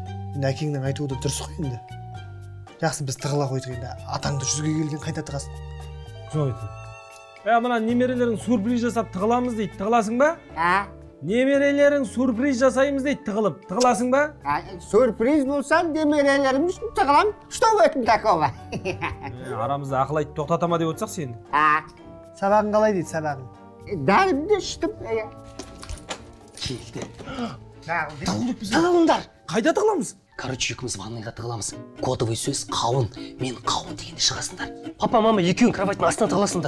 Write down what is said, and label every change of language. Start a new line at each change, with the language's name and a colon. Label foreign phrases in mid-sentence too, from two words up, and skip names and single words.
Kazakh: Енді әкеңнің айтуы да дұрыс қой енді. Жақсы біз тығыла қойдық енді, атаңды жүзге келген қайта тығасың. Жоқ айтып. Мына немерелерің сюрприз жасап тығыламыз дейді, тығыласың ба? Немерелерің сюрприз жасаймыз дейді, тығыласың ба? Сюрприз болсан, немерелеріміз тығылам,
Russian: что в этом такого?
Kazakh: Арамызда ақыл айтып тоқтатама деп отырсақ сені. Сабағың қалай дейді, сабағың? Дәрімді іштім. Келді. Тығылыңдар. Қайда тығыламыз? Короче, екеуміз ванныйға тығыламыз. Кодовый сөз қауын. Мен қауын дегенде шығасыңдар. Папа, мама екеуің кроваттың астына тығыласыңдар.